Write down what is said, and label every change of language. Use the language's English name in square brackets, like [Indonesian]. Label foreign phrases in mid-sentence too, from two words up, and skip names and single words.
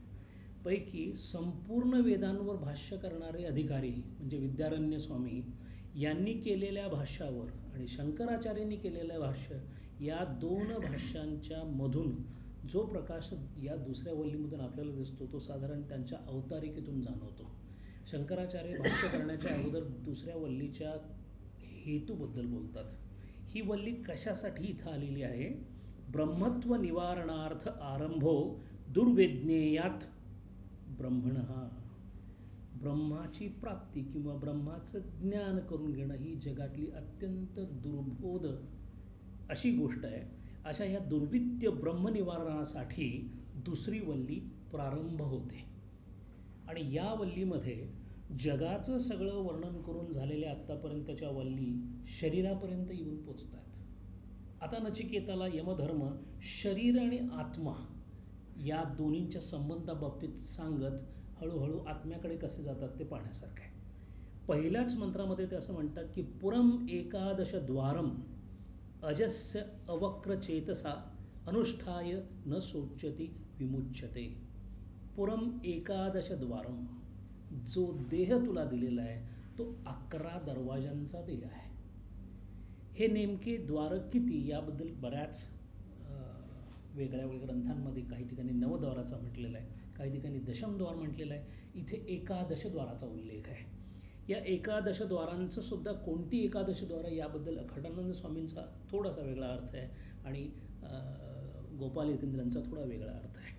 [Marathi] पैकी संपूर्ण वेदांवर भाष्य करणारे अधिकारी म्हणजे विद्यारण्य स्वामी यांनी केलेल्या भाष्यावर आणि शंकराचार्यांनी केलेलं भाष्य या 2 भाष्यांच्या मधून जो प्रकाश या दुसऱ्या वल्लीमधून आपल्याला दिसतो तो साधारण त्यांच्या अवतारिकेतून जाणवतो. शंकराचार्य भाष्य करण्याच्या अगोदर दुसऱ्या वल्लीच्या हेतूबद्दल बोलतात. ही वल्ली कशासाठी इथं आलेली आहे. [Sanskrit] ब्रह्मत्व निवारणार्थ आरंभो दुर्वेज्ञेयात ब्रह्मणः. [Marathi] ब्रह्माची प्राप्ती किंवा ब्रह्माचं ज्ञान करून घेणं ही जगातली अत्यंत दुर्बोध अशी गोष्ट आहे. अशा या दुर्विद्य ब्रह्मनिवारणासाठी दुसरी वल्ली प्रारंभ होते. आणि या वल्लीमध्ये जगाचं सगळं वर्णन करून झालेल्या आत्तापर्यंतच्या वल्ली शरीरापर्यंत येऊन पोचतात. आता नचिकेताला यमधर्म शरीर आणि आत्मा या दोन्हींच्या संबंधाबाबतीत सांगत हळूहळू आत्म्याकडे कसे जातात ते पाहण्यासारखं आहे. पहिल्याच मंत्रामध्ये ते असं म्हणतात की [Sanskrit] पुरम एकादश द्वारम अजस्य अवक्रचेतसा अनुष्ठाय न शोच्यति विमुच्यते. पुरम एकादश द्वारम. [Marathi] जो देह तुला दिलेला आहे तो 11 दरवाजांचा देह आहे. हे नेमके द्वार किती याबद्दल बऱ्याच वेगळ्या वेगळ्या ग्रंथांमध्ये काही ठिकाणी नवद्वाराचा म्हटलेला आहे, काही ठिकाणी दशमद्वार म्हटलेलं आहे. इथे एकादशद्वाराचा उल्लेख आहे. या एकादशद्वारांचं सुद्धा कोणती एकादशद्वार याबद्दल अखंडानंद स्वामींचा थोडासा वेगळा अर्थ आहे आणि गोपाल यतींद्रांचा थोडा वेगळा अर्थ आहे.